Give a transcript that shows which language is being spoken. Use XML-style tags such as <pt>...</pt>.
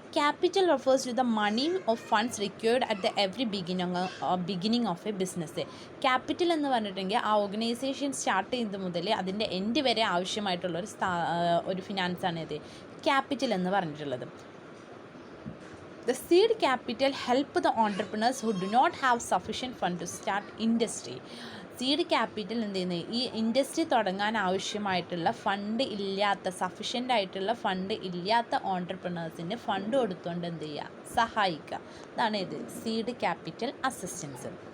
<en>Capital refers to the money of funds required at the every beginning of a business.</en> <ml>Capital എന്ന് പറഞ്ഞിട്ടുണ്ടെങ്കിൽ ആ organisation start ചെയ്യുന്നത് മുതൽ അതിൻ്റെ എൻഡ് വരെ ആവശ്യമായിട്ടുള്ള ഒരു ഫിനാൻസാണ് ഇത് ക്യാപിറ്റൽ എന്ന് പറഞ്ഞിട്ടുള്ളത്.</ml> <en>The seed capital help the entrepreneurs who do not have sufficient fund to start industry.</en> <ml>Seed capital എന്ത് ചെയ്യുന്നത്, ഈ ഇൻഡസ്ട്രി തുടങ്ങാൻ ആവശ്യമായിട്ടുള്ള ഫണ്ട് ഇല്ലാത്ത, സഫിഷ്യൻ്റ് ആയിട്ടുള്ള ഫണ്ട് ഇല്ലാത്ത ഓൺട്രപ്രണേഴ്സിന് ഫണ്ട് കൊടുത്തുകൊണ്ട് എന്ത് ചെയ്യുക, സഹായിക്കുക. അതാണ് ഇത് സീഡ് ക്യാപിറ്റൽ അസിസ്റ്റൻസ്.</ml>